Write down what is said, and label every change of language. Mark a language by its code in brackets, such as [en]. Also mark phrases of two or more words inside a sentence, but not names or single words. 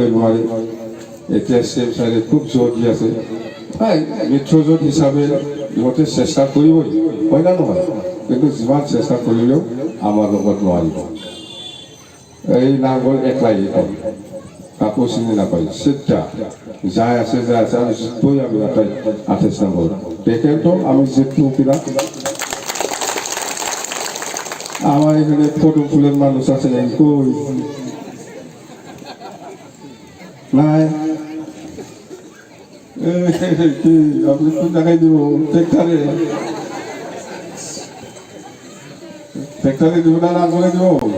[as] নোৱাৰি এতিয়া [en] same side [as] খুব জোৰ দি আছে মিত্ৰজোঁট হিচাপে ইহঁতে চেষ্টা কৰিবই হয় না নহয় কিন্তু যিমান চেষ্টা কৰিলেও আমাৰ লগত নোৱাৰিব এই নাগল একলাই কাকো চিনি নাপায় চিন্তা যাই আছে আমি জিতবই আমি 28 নম্বৰ দেখেতো আমি জিতবো কিনা [bn] আমার এখানে ফটো ফুলের মানুষ আছে কই নাই আপনি কোন জায়গায় দিব ট্রেক্টরে দিব না নাঙ্গলে দিব